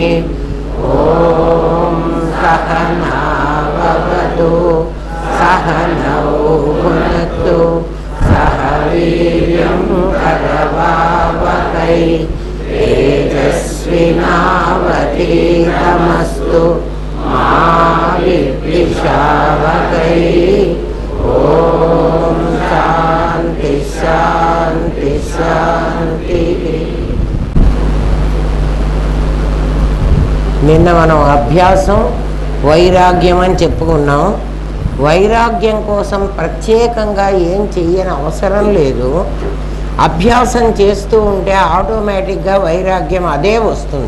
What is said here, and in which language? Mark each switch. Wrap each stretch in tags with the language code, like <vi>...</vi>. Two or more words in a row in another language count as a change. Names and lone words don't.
<sa>ॐ सहना भवतु सहनौ भुनक्तु सह वीर्यं करवावहै तेजस्विनावधीतमस्तु मा विद्विषावहै। ॐ शान्ति शान्ति शान्तिः।</sa> <te>నిన్న మనం అభ్యాసం వైరాగ్యం అని చెప్పుకున్నాం. వైరాగ్యం కోసం ప్రత్యేకంగా ఏం చెయ్యని అవసరం లేదు. అభ్యాసం చేస్తూ ఉంటే ఆటోమేటిక్గా వైరాగ్యం అదే వస్తుంది.</te>